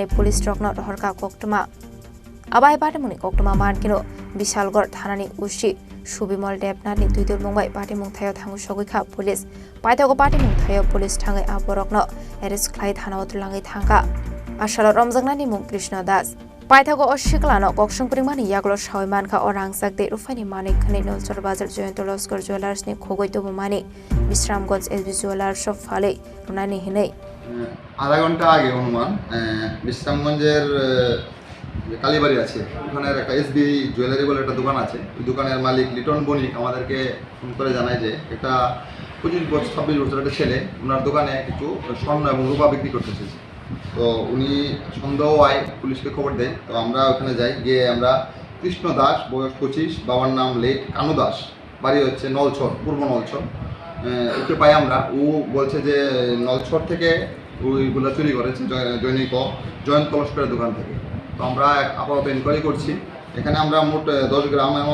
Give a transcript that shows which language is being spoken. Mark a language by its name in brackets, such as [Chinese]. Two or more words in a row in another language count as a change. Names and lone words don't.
[Kok Borok] police rokno rohorka koktoma abai bate muni koktoma mankino Bishalgor thanani ushi Subimol Debnani tuidur mungbai party mungthayo thangu sogikha police paithago party mungthayo police thangai aborokno arrest khlai thana utlangai thangka Ashalo Rangchakni mung Krishna Das paithago o Siklano koksungpringmani yaglo Shaimankha o Rangchak de rufani mani khani nolchor bazar Joyantoloskar Jewelers ni Khogwi tobumani Bisramganj SB Jewelers of Phale runani hinei [Bangla] আধা ঘন্টা আগে অনুমান বিশ্রামগঞ্জের কালীবাড়ি আছে ওখানে একটা এসবি জুয়েলারি বলে একটা দোকান আছে ওই দোকানের মালিক লিটন বণিক আমাদেরকে ফোন করে জানায় যে একটা 25 বছর 26 বছরের একটা ছেলে ওনার দোকানে কিছু স্বর্ণ এবং রূপা বিক্রি করতে এসেছে তো উনি সন্দেহ হয় পুলিশকে খবর দেয় তো আমরা ওখানে যাই গিয়ে আমরা কৃষ্ণ দাস বয়স 25 বাবার নাম লেট কানু দাস বাড়ি হচ্ছে নলছর পূর্ব নলছর ওকে পাই আমরা ও বলছে যে নলছর থেকে ওইগুলো চুরি করেছে জয়ন্ত লস্করের দোকান থেকে তো আমরা আপাতত ইনকোয়ারি করছি এখানে আমরা মোট 10 গ্রাম